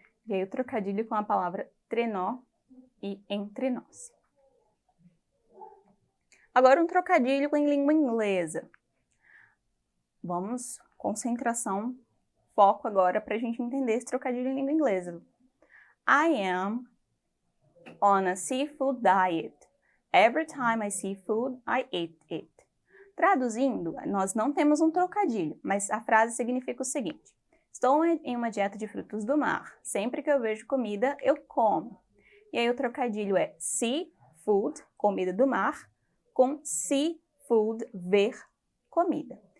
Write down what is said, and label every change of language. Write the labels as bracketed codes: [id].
[pt] E aí o trocadilho com a palavra trenó e entre nós. Agora um trocadilho em língua inglesa. Vamos, concentração, foco agora para a gente entender esse trocadilho em língua inglesa. [en] I am on a seafood diet. Every time I see food, I eat it. [pt] Traduzindo, nós não temos um trocadilho, mas a frase significa o seguinte. Estou em uma dieta de frutos do mar. Sempre que eu vejo comida, eu como. E aí o trocadilho é seafood, comida do mar, com seafood, ver comida.